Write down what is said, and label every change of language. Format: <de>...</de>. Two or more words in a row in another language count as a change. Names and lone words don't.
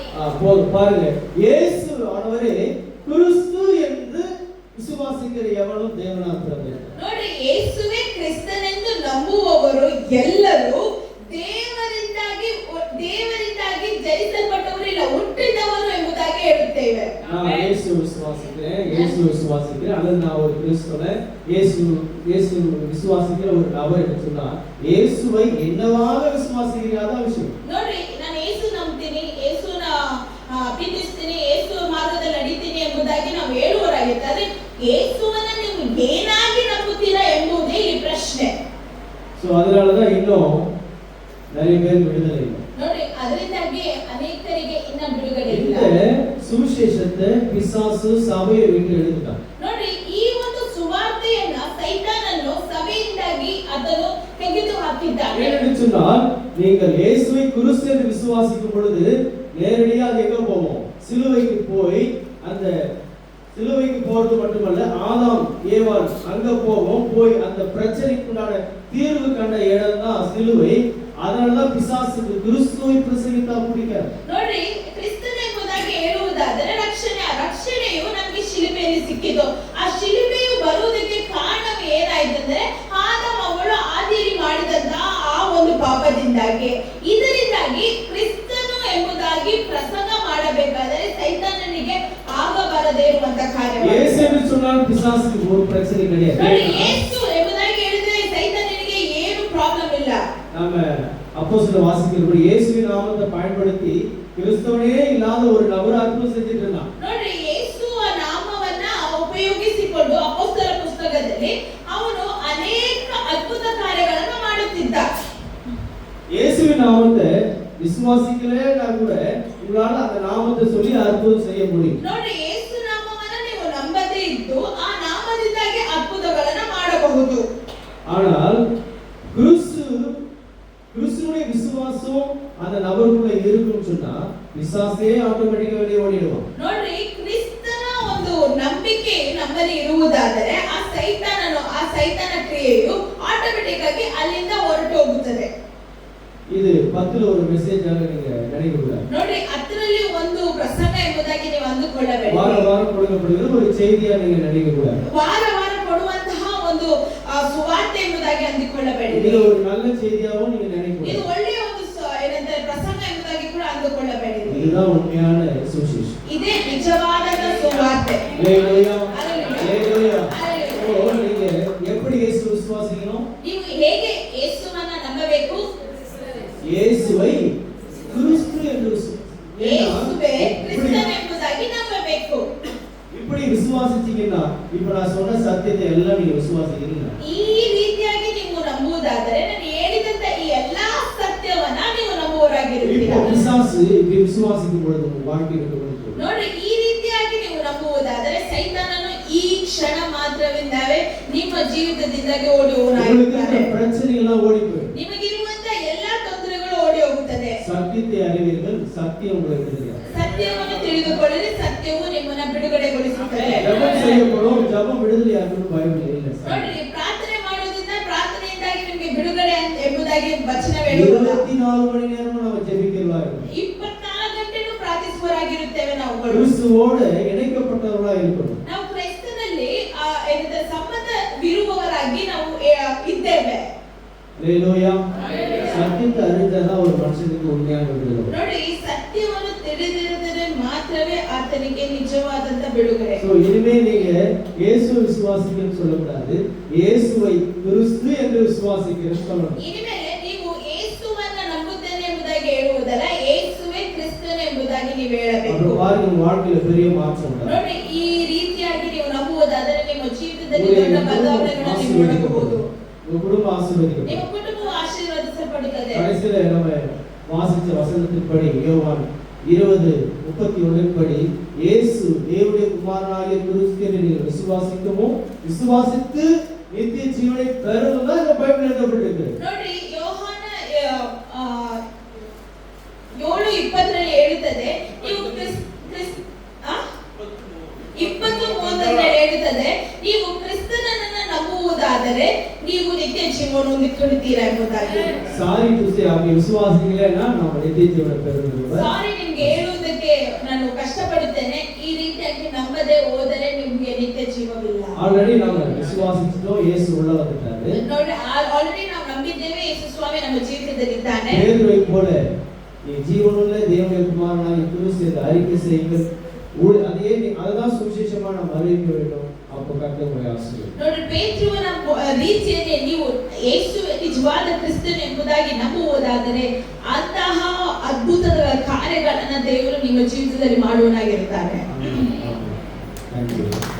<ta>பாருங்க, இயேசு ஆனவரே கிறிஸ்து என்று</ta> <kn>ವಿಶ್ವಾಸಿಕರ ಎವನು ದೇವನ ಪ್ರಭು. ನೋಡಿ, ಯೇಸುವೇ ಕ್ರಿಸ್ತನೆಂದು ನಂಬುವವರು ಎಲ್ಲರೂ ದೇವರಿಂದಾಗಿ ಜನಿಸಲ್ಪಟ್ಟವರು ಇಲ್ಲ, ಹುಟ್ಟಿದವರು ಎಂಬುದಾಗಿ ಹೇಳುತ್ತೇವೆ.</kn> <ta>நான் இயேசு விசுவாசிக்கிறேன் அல்லது நான் ஒரு கிறிஸ்தவன், இயேசு விசுவாசிக்கிற ஒரு நபர் என்று சொன்னா இயேசுவை என்னவாக விசுவாசிக்கிறாத விஷயம்.</ta> <kn>ನೋಡಿ, ನಾನು ಯೇಸು ನಂಬ್ತೀನಿ, ಯೇಸುನ ಪ್ರೀತಿಸ್ತೀನಿ, ಯೇಸು ಮಾರ್ಗದಲ್ಲಿ ನಡೀತೀನಿ ಎಂಬುದಾಗಿ ನಾವು ಹೇಳುವವರಾಗಿದ್ದಾರೆ. ಯೇಸುವನ್ನ ನೀವು ಏನಾಗಿ ನಂಬುತ್ತೀರಾ ಎಂಬುದೇ ಈ ಪ್ರಶ್ನೆ.</kn> <ta>சோ அதனாலதான் இன்னும் நிறைய பேர் விடுதலை இல்லை.</ta> <kn>ನೋಡಿ, ಅದರಿಂದಾಗಿ ಅನೇಕರಿಗೆ ಇನ್ನ ಬಿಡುಗಡೆ ಇಲ್ಲ.</kn> <ta>இந்த சுவிசேஷத்தை பிசாசு சபையை விட்டு எடுத்துட்டான்.</ta> <kn>ನೋಡಿ, ಈ ಒಂದು ಸುವಾರ್ತೆಯನ್ನ ಸೈತಾನನು ಸಭೆಯಿಂದಾಗಿ ಅದನ್ನು ತೆಗೆದು ಹಾಕಿದ್ದಾನೆ.</kn> <ta>ஏன்னு சொன்னால் நீங்கள் இயேசுவை கிறிஸ்து என்று விசுவாசிக்கும் பொழுது நேரடியாக எங்க போவோம்? சிலுவைக்கு போய் அந்த சிலுவைக்கு போறது மட்டுமல்ல, ஆதாம் ஏவாள் அங்க போவோம். போய் அந்த பிரச்சனைக்குண்டான தீர்வு கண்ட இடம் தான் சிலுவை. அதனாலதான் பிசாசுக்கு கிறிஸ்துவை பிரசங்கித்தா பிடிக்காது.</ta> <kn>ನೋಡಿ, ಕ್ರಿಸ್ತನ ಎಂಬುದಾಗಿ ಹೇಳುವುದಾದರೆ ರಕ್ಷಣೆಯು ನಮಗೆ ಶಿಲುಬೆಯಲ್ಲಿ ಸಿಕ್ಕಿತು. ಆ ಶಿಲುಬೆಯು ಬರುವುದಕ್ಕೆ ಕಾರಣವೇ ಏನಾಯ್ತಂದ್ರೆ ಆದಾಮ ಅವಳು ಆದಿಯಲ್ಲಿ ಮಾಡಿದಂತಹ ಆ ಒಂದು ಪಾಪದಿಂದಾಗಿ. ಇದರಿಂದಾಗಿ ಕ್ರಿಸ್ತನು ಎಂಬುದಾಗಿ ಪ್ರಸಂಗ ಮಾಡಬೇಕಾದರೆ ಸೈತಾನನಿಗೆ ಆಗಬಾರದೇ ಇರುವಂತ ಕಾರ್ಯ.</kn> <ta>இயேசு என்று சொன்னால் பிசாசுக்கு ஒரு பிரச்சனை கிடையாது.</ta> <kn>ನೋಡಿ, ಯೇಸು ಎಂಬುದಾಗಿ ಹೇಳಿದ್ರೆ ಸೈತಾನನಿಗೆ ಏನು ಪ್ರಾಬ್ಲಮ್ ಇಲ್ಲ.</kn> <ta>நாம அப்போஸ்தலர் வாசிக்கிறபடி இயேசுவின் நாமத்தை பயன்படுத்தி கிறிஸ்தவனே இல்லாத ஒரு நபர் அற்புதம் செஞ்சிட்டு இருந்தான்.</ta> <kn>ನೋಡಿ, ಯೇಸುವ ನಾಮವನ್ನ ಉಪಯೋಗಿಸಿಕೊಂಡು ಅಪೊಸ್ತಲರ ಪುಸ್ತಕದಲ್ಲಿ ಅವನು ಅನೇಕ ಅದ್ಭುತ ಕಾರ್ಯಗಳನ್ನು ಮಾಡುತ್ತಿದ್ದ.</kn> <ta>இயேசுவின் நாமத்தை விசுவாசிக்கலனா கூட உங்களால அந்த நாமத்தை சொல்லி அற்புதம் செய்ய முடியும்.</ta> <kn>ನೋಡಿ, ಯೇಸು ನಾಮವನ್ನ ನೀವು ನಂಬದೇ ಇದ್ದು ಆ ನಾಮದಿಂದಾಗಿ ಅದ್ಭುತಗಳನ್ನು ಮಾಡಬಹುದು.</kn> <ta>ஆனால் கிறிஸ்துவுடைய விசுவாசம் அந்த நபருக்குள்ள இருக்குன்னு சொன்னா பிசாசே ஆட்டோமேட்டிக்கா வெளியே ஓடிடுவான்.</ta> <kn>ನೋಡ್ರಿ, ಕ್ರಿಸ್ತನ ಒಂದು ನಂಬಿಕೆ ನಮ್ಮಲ್ಲಿ ಇರುವುದಾದರೆ ಆ ಸೈತಾನ ಕ್ರಿಯೆಯು ಆಟೋಮೆಟಿಕ್ ಆಗಿ ಅಲ್ಲಿಂದ ಹೊರಟು ಹೋಗುತ್ತದೆ.</kn> <ta>இது 10ல ஒரு மெசேஜாக நீங்க நினைக்க கூடாது.</ta> <kn>ನೋಡಿ, 10ರಲ್ಲಿ ಒಂದು ಪ್ರಸಂಗ ಎಂಬುದಾಗಿ ನೀವು ಅಂದುಕೊಳ್ಳಬೇಡಿ.</kn> <ta>வாரம் கொடுக்கப்படுகிற ஒரு செய்தியா நீங்க நினைக்க கூடாது.</ta> <kn>ವಾರ ಕೊಡುವಂತಹ ಒಂದು ಸುವಾರ್ತೆ ಎಂಬುದಾಗಿ ಅಂದುಕೊಳ್ಳಬೇಡಿ.</kn> <ta>இது ஒரு நல்ல செய்தியாவும் நீங்க நினைக்க</ta> <kn>ಇದು</kn> <ta>கூடாது.</ta> <kn>ಒಳ್ಳೆಯ ಒಂದು ಏನಂತಾರೆ ಪ್ರಸಂಗ ಎಂಬುದಾಗಿ ಕೂಡ ಅಂದುಕೊಳ್ಳಬೇಡಿ.</kn> <ta>இதுதான் உண்மையான சுவிசேஷம்.</ta> <kn>ಇದೇ ನಿಜವಾದ ಸುವಾರ್ತೆ.</kn> <ta>ஹalleluya. ஹalleluya. ஓ, நீங்க எப்படி இயேசு விசுவாசிக்கணும்?</ta> <kn>ನೀವು ಹೇಗೆ ಯೇಸುವನ್ನ ನಂಬಬೇಕು?</kn> <ta>இயேசுவை கிறிஸ்து என்று</ta> <kn>ಯೇಸುವೇ ಕ್ರಿಸ್ತನ ಎಂಬುದಾಗಿ ನಂಬಬೇಕು.</kn> <ta>இப்படி விசுவாசிச்சீங்கன்னா இப்ப நான் சொன்ன சத்தியத்தை எல்லாம் நீங்க விசுவாசிக்கிறீங்க.</ta> <kn>ಈ ರೀತಿಯಾಗಿ ನೀವು ನಂಬುವುದಾದರೆ ನಾನು ಹೇಳಿದಂತ ಈ ಎಲ್ಲಾ ಸತ್ಯವನ್ನ ನೀವು ನಂಬುವವರಾಗಿರುತ್ತೀರಾ.</kn> <ta>இப்போ பிசாசு இப்படி விசுவாசிக்கும் பொழுது உங்க வாழ்க்கை இருக்கு.</ta> <kn>ನೋಡಿ, ಈ ರೀತಿಯಾಗಿ ನೀವು ನಂಬುವುದಾದರೆ ಸೈತಾನನು ಈ ಕ್ಷಣ ಮಾತ್ರವಿದ್ದಾವೆ ನಿಮ್ಮ ಜೀವಿತದಿಂದಾಗಿ ಓಡಿ</kn> <ta>உங்களுக்கு</ta> <kn>ಹೋಗುತ್ತಾರೆ.</kn> <ta>இருக்கிற பிரச்சனை எல்லாம் ஓடி போயிடும்.</ta> <kn>ನಿಮಗಿರುವಂತ ಎಲ್ಲಾ ತೊಂದರೆಗಳು ಓಡಿ ಹೋಗುತ್ತದೆ.</kn> <ta>சத்தியத்தை அறிவீர்கள், சத்தியம் உங்களை விடுதலை.</ta> <kn>ಸತ್ಯವನ್ನು ತಿಳಿದುಕೊಳ್ಳಿರಿ, ಸತ್ಯವು ನಿಮ್ಮನ್ನ ಬಿಡುಗಡೆಗೊಳಿಸುತ್ತದೆ.</kn> <ta>ஜெபம் செய்யப்படும், ஜெபம் விடுதலையாகும் பைபிள் இல்லை.</ta> <kn>ನೋಡ್ರಿ, ಪ್ರಾರ್ಥನೆ ಮಾಡೋದ್ರಿಂದ ಪ್ರಾರ್ಥನೆಯಿಂದಾಗಿ ನಿಮಗೆ ಬಿಡುಗಡೆ ಎಂಬುದಾಗಿ ವಚನ ಹೇಳುವುದಿಲ್ಲ.</kn> <ta>24 ಮணி நேரமும் நம்ம ஜெபிக்கிறவர்களா இருக்கணும்.</ta> <kn>24 ಗಂಟೆನೂ ಪ್ರಾರ್ಥಿಸುವವರಾಗಿರುತ್ತೇವೆ ನಾವುಗಳು.</kn> <ta>கிறிஸ்துவோடு இணைக்கப்பட்டவர்களா இருக்கணும்.</ta> <kn>ನಾವು ಕ್ರೈಸ್ತನಲ್ಲಿ ಸಂಬಂಧವಿರುವವರಾಗಿ ನಾವು ಇದ್ದೇವೆ.</kn> <ta>ஹalleluya. சத்தியத்தை அறிந்தாதான் ஒரு மனுஷனுக்கு உண்மையான விடுதலை.</ta> <kn>ನೋಡಿ, ಈ ಸತ್ಯವನ್ನು ತಿಳಿದಿರುತ್ತದೆ ಮಾತ್ರವೇ ಆತನಿಗೆ ನಿಜವಾದಂತ ಬಿಡುಗಡೆ.</kn> <ta>சோ இனிமே நீங்க இயேசுவை விசுவாசிக்கன்னு சொல்லக்கூடாது, இயேசுவை கிறிஸ்து என்று விசுவாசிக்கிறேன்னு சொல்லணும்.</ta> <kn>ಇನ್ಮೇಲೆ ನೀವು ಯೇಸುವನ್ನ ನಂಬುತ್ತೇನೆ ಎಂಬುದಾಗಿ ಹೇಳುವುದಲ್ಲ, ಯೇಸುವೇ ಕ್ರಿಸ್ತನು ಎಂಬುದಾಗಿ ನೀವು ಹೇಳಬೇಕು.</kn> <ta>அப்புறம் பாருங்க, உங்க வாழ்க்கையில பெரிய மாற்றம் உண்டாகும்.</ta> <kn>ನೋಡಿ, ಈ ರೀತಿಯಾಗಿ ನೀವು ನಂಬುವುದಾದರೆ ನಿಮ್ಮ ಜೀವಿತದಲ್ಲಿ ದೊಡ್ಡ ಬದಲಾವಣೆಗಳನ್ನು ನೀವು ನೋಡಬಹುದು.</kn> <ta>உங்க குடும்பம் ஆசீர்வதிக்கப்படும்.</ta> <kn>ನಿಮ್ಮ ಕುಟುಂಬವು ಆಶೀರ್ವದಿಸಲ್ಪಡುತ್ತದೆ.</kn> <ta>கடைசியில நம்ம வாசிச்ச வசனத்தின்படி யோவான் 20:31 படி இயேசு தேவனுடைய குமாரனாகிய கிறிஸ்து என்று நீங்கள் விசுவாசித்து நித்திய ஜீவனை பெறவும் தான் இந்த பைபிள் எழுதப்பட்டிருக்கு.</ta> <kn>ನೋಡಿ, ಯೋಹಾನ 7:20 ಹೇಳುತ್ತದೆ, ನೀವು 20:30 ಹೇಳುತ್ತದೆ, ನೀವು ಕ್ರಿಸ್ತನನ್ನ ನಂಬುವುದಾದರೆ ನೀವು ನಿತ್ಯ ಜೀವನವನ್ನು ಹೊಂದಿಕೊಳ್ಳುತ್ತೀರಾ ಎಂಬುದಾಗಿ.</kn> <en>sorry to say</en> <ta>அப்படி விசுவாசிக்கலைன்னா நம்ம நித்திய ஜீவனை பெறுவோம்.</ta> <kn>ಸಾರಿ ನಿಮ್ಗೆ ಹೇಳುವುದಕ್ಕೆ ನಾನು ಕಷ್ಟಪಡುತ್ತೇನೆ, ಈ ರೀತಿಯಾಗಿ ನಂಬದೆ ಹೋದರೆ ನಿಮ್ಗೆ ನಿತ್ಯ ಜೀವವಿಲ್ಲ.</kn> <ta>ஆல்ரெடி நாம விசுவாசிச்சிட்டோம், இயேசு உள்ள வந்துட்டாரு.</ta> <kn>ನೋಡಿ, ಆಲ್ರೆಡಿ ನಾವು ನಂಬಿದ್ದೇವೆ, ಯೇಸು ಸ್ವಾಮಿ ನಮ್ಮ ಜೀವಿತದಲ್ಲಿ ಇದ್ದಾನೆ.</kn> <ta>பேதுருவை போல நீ ஜீவனுள்ள தேவனுடைய குமாரனாகிய கிறிஸ்து என்று அறிக்கை செய்யுங்கள். அதுதான் சுவிசேஷமா நாம் அறிவிக்க வேண்டும். அப்போ கர்த்தர் உங்களை ஆசீர்வதிப்பார்.</ta> <kn>ನೋಡಿ, ಪೇತ್ರನ ರೀತಿಯಲ್ಲಿ ನೀವು ಯೇಸು ನಿಜವಾದ ಕ್ರಿಸ್ತನು ಎಂಬುದಾಗಿ ನಂಬುವುದಾದರೆ ಅಂತಹ ಅದ್ಭುತದ ಕಾರ್ಯಗಳನ್ನ ದೇವರು ನಿಮ್ಮ ಜೀವಿತದಲ್ಲಿ ಮಾಡುವನಾಗಿರ್ತಾನೆ.</kn> <en>Thank you.</en>